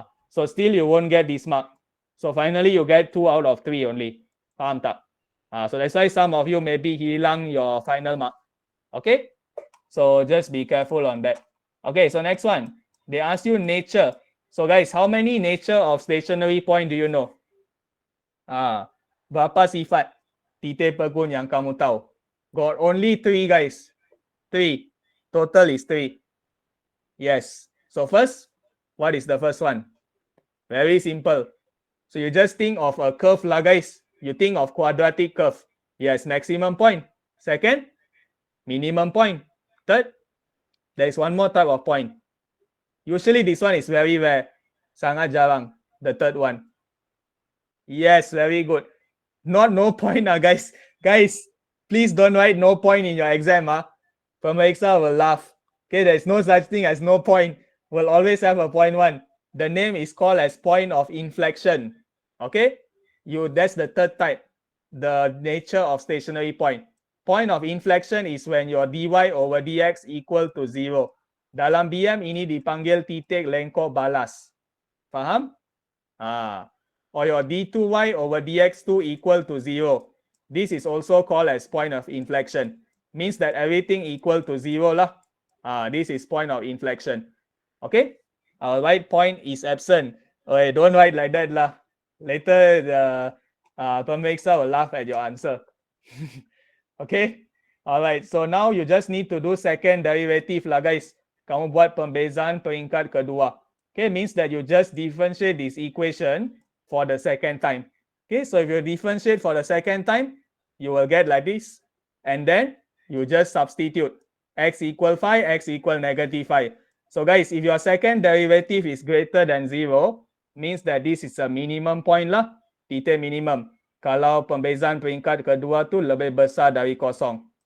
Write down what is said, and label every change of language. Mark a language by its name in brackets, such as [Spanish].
[English] So still you won't get this mark. So finally you get 2 out of 3 only. [Malay] Faham tak? [English] So that's why some of you maybe hilang your final mark. Okay? So just be careful on that. Okay, so next one. They ask you nature. So guys, how many nature of stationary point do you know? [Malay] Berapa sifat titik pegun yang kamu tahu? [English] Got only 3 guys. 3. Total is 3. Yes. So first, what is the first one? Very simple. So you just think of a curve lah guys. You think of quadratic curve. Yes, maximum point. Second, minimum point. Third, there is one more type of point. Usually this one is very rare. [Malay] Sangat jarang. [English] The third one. Yes, very good. Not no point guys. Guys, please don't write no point in your exam. Pemeriksa will laugh. Okay, there is no such thing as no point. We'll always have a point 1. The name is called as point of inflection. Okay, that's the third type. The nature of stationary point. Point of inflection is when your dy over dx equal to 0. [Malay] Dalam BM ini dipanggil titik lengkok balas. [English] Faham? Or your d2y over dx2 equal to 0. This is also called as point of inflection. Means that everything equal to 0 lah. This is point of inflection. Okay? Our right point is absent. Okay, don't write like that lah. Later the pemeriksa will laugh at your answer. Okay? Alright, so now you just need to do second derivative lah guys. [Malay] Kamu buat pembezaan peringkat kedua. [English] Okay, means that you just differentiate this equation for the second time. Okay, so if you differentiate for the second time, you will get like this. And then you just substitute. X equal 5, X equal negative 5. So guys, if your second derivative is greater than 0, means that this is a minimum point lah. [Malay] Titik minimum. Kalau pembezaan peringkat kedua tu lebih besar dari kosong.